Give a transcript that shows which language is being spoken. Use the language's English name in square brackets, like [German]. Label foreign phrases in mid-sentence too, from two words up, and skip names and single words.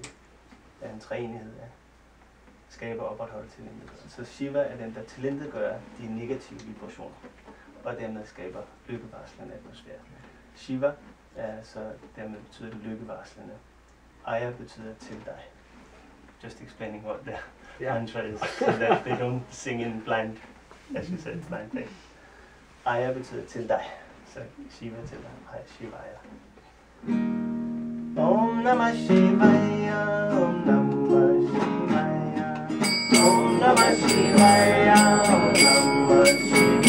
[Danish] Det er en treenighed af skaber og opretholde tilintetgørelse. Så Shiva er den, der tilintetgør de negative vibrationer, og dermed skaber lykkevarslende atmosfære. Shiva er så dermed betyder det lykkevarslende. Aya betyder til dig. [English] Just explaining what the mantra is, so that they don't sing in blind, as you said, blind faith. [Danish] Aya betyder til dig, så Shiva til dig. Hej, [Sanskrit] Shivaya. Om Namah Shivaya, Om Namah Shivaya, Om Namah Shivaya, Om Namah Shivaya.